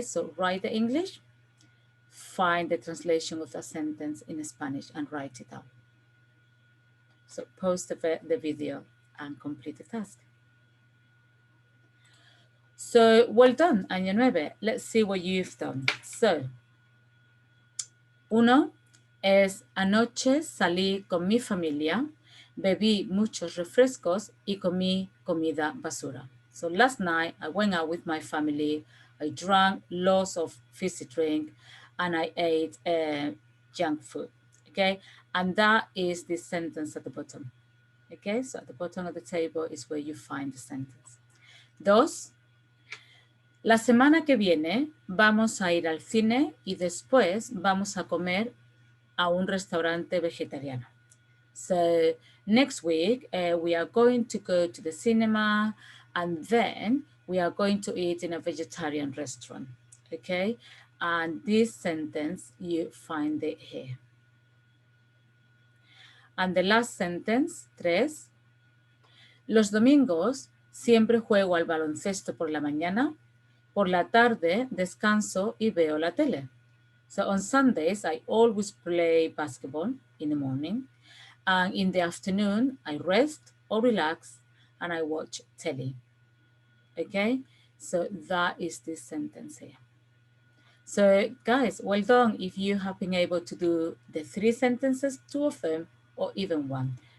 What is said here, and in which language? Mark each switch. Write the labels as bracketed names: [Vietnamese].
[English] So write the English, find the translation of the sentence in Spanish and write it out. So pause the video and complete the task. So well done, Año 9. Let's see what you've done. [Spanish] So, 1 es anoche salí con mi familia, bebí muchos refrescos y comí comida basura. [English] So last night I went out with my family, I drank lots of fizzy drink, and I ate junk food, okay? And that is the sentence at the bottom, okay? So at the bottom of the table is where you find the sentence. [Spanish] 2, la semana que viene vamos a ir al cine y después vamos a comer a un restaurante vegetariano. [English] So next week, we are going to go to the cinema and then we are going to eat in a vegetarian restaurant, okay? And this sentence, you find it here. And the last sentence, [Spanish] 3, los domingos siempre juego al baloncesto por la mañana, por la tarde descanso y veo la tele. [English] So on Sundays, I always play basketball in the morning. And in the afternoon, I rest or relax and I watch telly. Okay, so that is this sentence here. So guys, well done if you have been able to do the 3 sentences, 2 of them, or even 1.